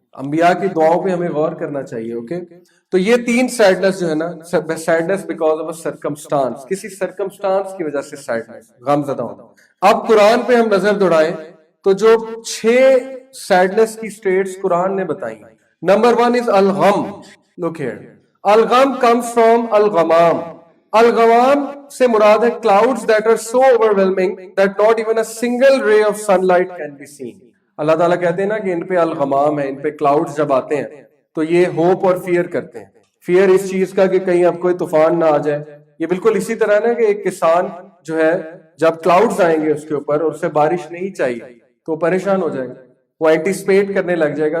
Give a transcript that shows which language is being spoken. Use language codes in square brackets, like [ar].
[ur] انبیاء کی دعاؤں پہ ہمیں غور کرنا چاہیے. اوکے تو یہ تین سیڈنس جو ہے نا, [en] sadness because of a circumstance, [ur] کسی سرکمسٹانس کی وجہ سے سیڈنس, غم زدہ ہونا. اب قرآن پہ ہم نظر دوڑائیں تو جو 6 سیڈنس کی سٹیٹس قرآن نے بتائی. Number 1 is الغم. [en] look here, [ur] الغم [en] comes from [ur] الغمام. الغمام سے مراد ہے [en] clouds that are so overwhelming that not even a single ray of sunlight can be seen. [ur] اللہ تعالیٰ کہتے ہیں نا کہ ان پہ الغمام ہے, ان پہ کلاؤڈز جب آتے ہیں تو یہ ہوپ اور فیئر کرتے ہیں. فیئر اس چیز کا کہ کہیں اب کوئی طوفان نہ آ جائے. یہ بالکل اسی طرح نا کہ ایک کسان جو ہے جب کلاؤڈز آئیں گے اس کے اوپر اور اسے بارش نہیں چاہیے تو پریشان ہو جائے گا, وہ اینٹیسپیٹ کرنے لگ جائے گا.